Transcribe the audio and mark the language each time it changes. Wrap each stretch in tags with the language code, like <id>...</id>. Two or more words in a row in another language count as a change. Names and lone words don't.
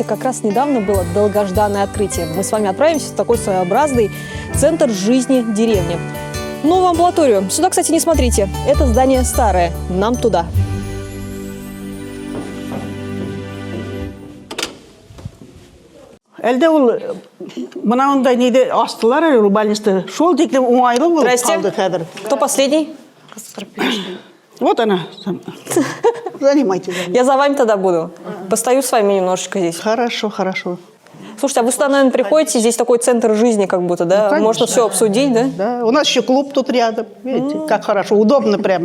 <ru>Как раз недавно было долгожданное открытие. Мы с вами отправимся в такой своеобразный центр жизни деревни. Новую амбулаторию. Сюда, кстати, не смотрите. Это здание старое. Нам туда.</ru> <tt>Әлде ул мынандай неде астылар ул больниста. Шол тиклем уңайлы булып калды хәзер.</tt> <ru>Кто последний? Вот она. Занимайтесь. Я за вами тогда буду. Постою с вами немножечко здесь. Хорошо, хорошо. Слушайте, а вы сюда, наверное, приходите, здесь такой центр жизни как будто, да? Ну, можно все обсудить, да? Да, у нас еще клуб тут рядом. Видите, как хорошо, удобно прямо.</ru>